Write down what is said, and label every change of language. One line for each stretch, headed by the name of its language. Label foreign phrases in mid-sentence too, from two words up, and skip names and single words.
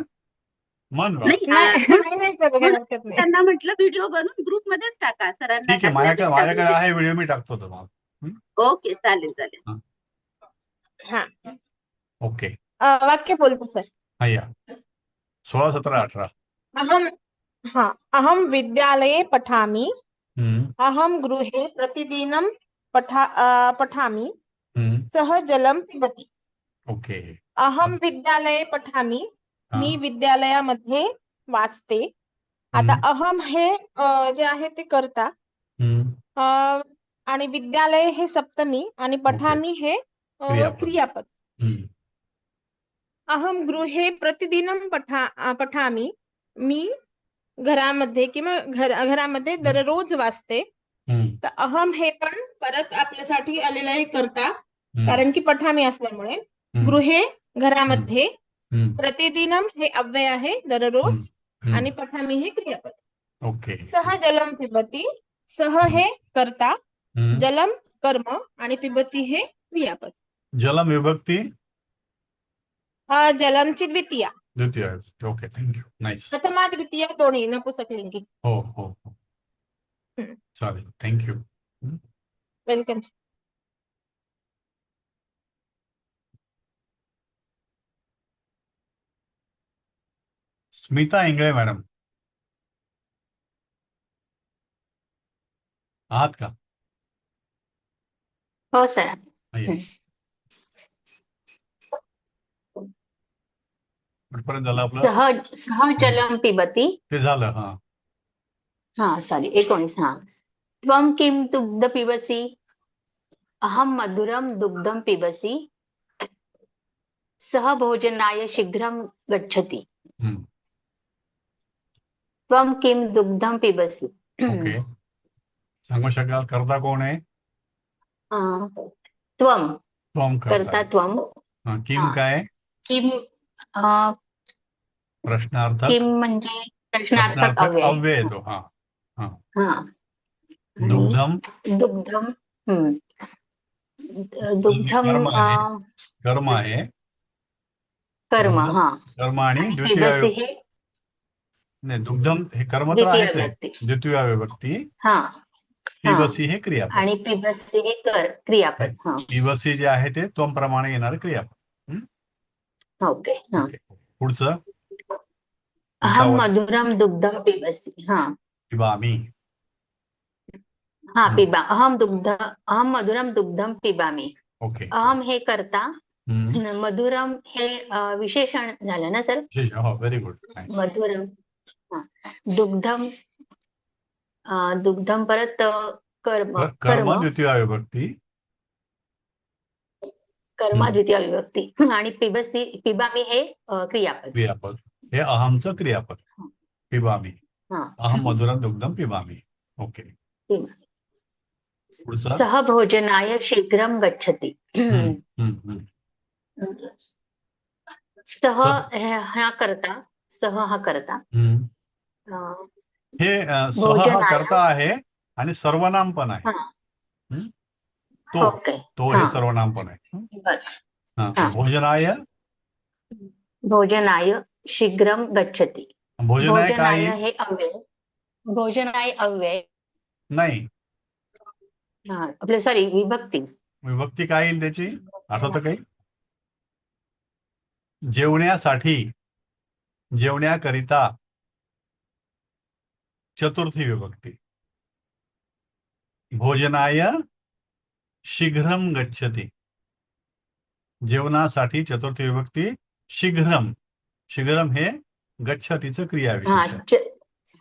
Marathi: मन बाळा. नाही नाही करू म्हणून हरकत नाही. त्यांना म्हटलं व्हिडिओ बनवून ग्रुपमध्येच टाका सरांना ठीक आहे, माझ्याकडे टाकण्यापेक्षा. आहे व्हिडिओ, मी टाकतो तो मग. ओके, चालेल चालेल. हा ओके. वाक्य बोलतो सर. हा, या 16, 17, 18.
Sanskrit: अहम विद्यालये पठामि. हम्म, अहम गृहे प्रतिदिनं पठामि. हम्म, सः जलं पिबति.
Marathi: ओके.
Sanskrit: अहम विद्यालये पठामि.
Marathi: हा, मी विद्यालयामध्ये वाचते. आता अहम हे जे आहे ते कर्ता, हम्म, आणि विद्यालय हे सप्तमी आणि पठामी हे क्रियापद. क्रियापद. हम्म,
Sanskrit: अहम गृहे प्रतिदिनं पठामि.
Marathi: मी घरामध्ये किंवा घरामध्ये दररोज वाचते. हम्म, तर अहम हे पण परत आपल्यासाठी आलेलं आहे कर्ता, हम्म, कारण की पठामी असल्यामुळे. हम्म, गृहे घरामध्ये, हम्म, प्रतिदिनम हे अव्यय आहे दररोज, हम्म, आणि पठामी हे क्रियापद. ओके.
Sanskrit: सह जलम पिबती. सह
Marathi: हे कर्ता, हम्म, जलम कर्म आणि पिबती हे क्रियापद. जलम विभक्ती जलमची द्वितीया. द्वितीय.
English: okay, thank you. nice.
Marathi: प्रथमा द्वितीया दोन्ही नपुंसकलिंगी. हो हो हो, चालेल, थँक्यू. वेलकम. स्मिता इंगळे मॅडम आहात का? हो सर. कुठपर्यंत झालं आपलं?
Sanskrit: सह जलम पिबती.
Marathi: ते झालं. हा, हा सॉरी 19. हा.
Sanskrit: त्वं किं दुग्ध पिबसि. अहम मधुरम दुग्धम पिबसि. सह भोजनाय शीघ्रं गच्छति. हम्म, त्वं किं दुग्धम पिबसि.
Marathi: ओके. सांगू शकाल कर्ता कोण आहे? त्वं त्वम कर्ता करता. त्वं. किम हा. काय? किम प्रश्नार्थक. किम म्हणजे प्रश्नार्थक अव्यय. अव्यय येतो. हा हा. हा. दुग्धम. दुग्धम. दुग्धम कर्म आहे. कर्म आहे. कर्म. हा. कर्म आणि द्वितीय. पिबसि हे नाही, दुग्धम हे कर्म तर द्वितीय आहेच आहे. विभक्ती. द्वितीय विभक्ती. हा. पिबसी हे क्रियापद. आणि पिबसि हे क्रियापद. हा. पिबसी जे आहे ते त्वम प्रमाणे येणार क्रियापद. ओके. हा. पुढचं.
Sanskrit: अहम मधुरम दुग्धम पिबसि. हा.
Marathi: पिबामी. हा, पिबा.
Sanskrit: अहम मधुरम दुग्धम पिबामी.
Marathi: ओके. अहम हे कर्ता, मधुरम हे विशेषण झालं ना सर? हो,
English: very good.
Marathi: मधुरम. दुग्धम. दुग्धम परत कर्म द्वितीय विभक्ती. कर्म द्वितीय विभक्ती. आणि पिबामी हे क्रियापद. हे अहमचं क्रियापद. पिबामी.
Sanskrit: अहम मधुरम दुग्धम पिबामी.
Marathi: ओके. पुढचं.
Sanskrit: सह भोजनाय शीघ्रं गच्छति.
Marathi: सह हा करता. सह हा करता. हे सह हा करता आहे आणि सर्वनाम पण आहे. तो हे सर्वनाम पण आहे.
Sanskrit: भोजनाय शीघ्रं गच्छति.
Marathi: भोजनाय हे अव्यय. भोजनाय अव्यय नाही. आपले सॉरी विभक्ती. विभक्ती काय येईल त्याची? आठवतं काही? जेवण्यासाठी, जेवण्याकरिता. चतुर्थी विभक्ती.
Sanskrit: भोजनाय शीघ्रं गच्छति.
Marathi: जेवणासाठी चतुर्थी विभक्ती. शीघ्रं. शीघ्रं हे गच्छतीचं क्रियाविशेषण.